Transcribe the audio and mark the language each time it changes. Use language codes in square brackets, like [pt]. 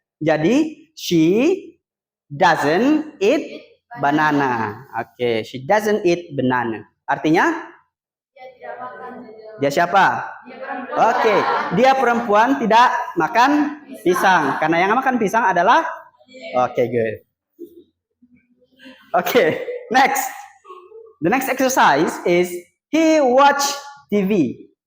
[en] Jadi she doesn't eat banana. Oke, she doesn't eat banana. [id] Artinya? Dia tidak makan. Dia siapa? Dia perempuan. Oke, dia perempuan tidak makan pisang. Karena yang makan pisang adalah [en] oke, good. Okay, next. The next exercise is he watch TV.